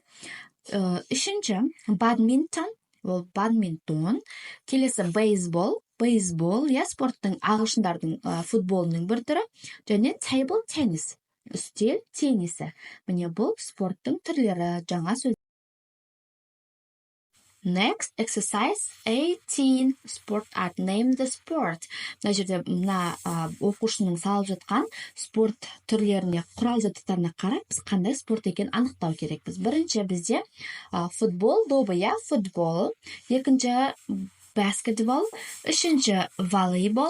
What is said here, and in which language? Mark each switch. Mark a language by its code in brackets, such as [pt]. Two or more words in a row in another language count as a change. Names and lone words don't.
[kk] Үшінші бадминтон, ол бадминтон. Келесі бейсбол, иә, спорттың ағылшындардың футболының бір түрі. Және [en] table tennis, [kk] үстел теннисі. Міне бұл спорттың түрлері, жаңа сөз. [en] Next, exercise 18. Sport art. Name the sport. [kk] Мына жерде оқушының салып жатқан спорт түрлеріне, құрал жабдықтарына қарап, біз қандай спорт екенін анықтау керекпіз. Бірінші бізде футбол добы, иә, футбол. Екінші basketball. Үшінші волейбол.